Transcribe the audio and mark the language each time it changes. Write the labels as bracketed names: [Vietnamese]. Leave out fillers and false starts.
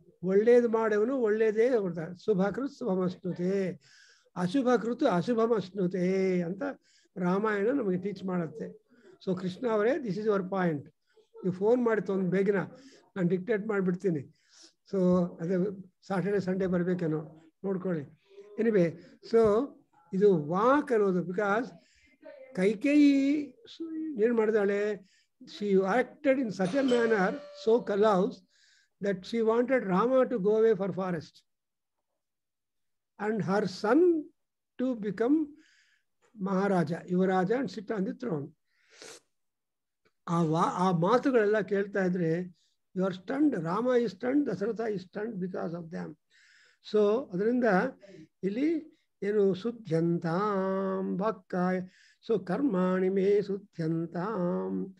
[Kannada] ಒಳ್ಳೇದು ಮಾಡೋವನು ಒಳ್ಳೇದೇ ಕೊಡ್ತಾರೆ. [Sanskrit] ಶುಭಕೃತ್ ಶುಭಮಸ್ನುತೆ, ಅಶುಭಕೃತ್ ಅಶುಭಮಸ್ನುತೆ [Kannada] ಅಂತ ರಾಮಾಯಣ ನಮಗೆ ಟೀಚ್ ಮಾಡುತ್ತೆ. ಸೊ ಕೃಷ್ಣ ಅವರೇ, [English] This is your point. [Kannada] ನೀವು ಫೋನ್ ಮಾಡಿ ಒಂದು ಬೇಗನ ನಾನು ಡಿಕ್ಟೇಟ್ ಮಾಡಿಬಿಡ್ತೀನಿ. ಸೊ ಅದೇ ಸಾಟರ್ಡೆ ಸಂಡೇ ಬರಬೇಕೇನೋ ನೋಡ್ಕೊಳ್ಳಿ. ಎನಿವೆ, ಸೊ ಇದು ವಾಕ್ ಅನ್ನೋದು. [English] because [Kannada] ಕೈಕೇಯಿ ಏನು ಮಾಡಿದಾಳೆ, [English] she acted in such a manner so callous that she wanted Rama to go away for forest and her son to become Maharaja, Yuvaraja, and sit on the throne. [Kannada] ಆ ಮಾತುಗಳೆಲ್ಲ ಕೇಳ್ತಾ ಇದ್ರೆ [English] You are stunned. Rama is stunned, Dasharatha is stunned because of damn. [Kannada] So ಅದರಿಂದ ಇಲ್ಲಿ ಏನು [Sanskrit] ಸುಧ್ಯಂತಾಂ ವಾಕ್ಕಾಯ, so ಕರ್ಮಾಣಿ ಮೇ ಸುಧ್ಯಂತಾಂ.